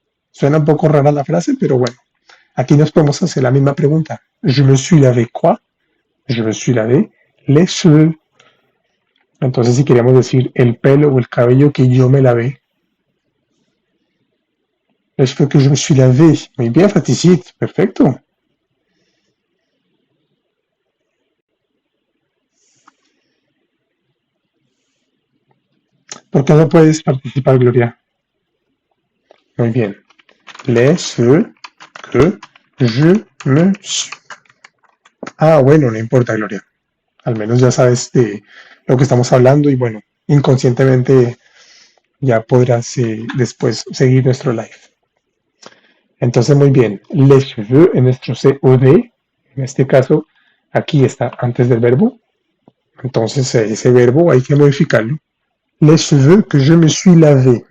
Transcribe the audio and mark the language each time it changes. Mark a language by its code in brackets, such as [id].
[es] Suena un poco rara la frase, pero bueno. Aquí nos podemos hacer la misma pregunta. [fr] Je me suis lavé quoi? Je me suis lavé les cheveux. [es] Entonces, si queríamos decir el pelo o el cabello que yo me lavé. [fr] Les cheveux que je me suis lavé. [es] Muy bien, Faticit. Perfecto. ¿Por qué no puedes participar, Gloria? Muy bien. [fr] Les cheveux que je me suis. [es] Ah, bueno, no importa, Gloria. Al menos ya sabes de lo que estamos hablando y bueno, inconscientemente ya podrás después seguir nuestro live. Entonces, muy bien. [fr] Les cheveux [es] en nuestro COD, en este caso, aquí está antes del verbo. Entonces, ese verbo hay que modificarlo. [fr] Les cheveux que je me suis lavé.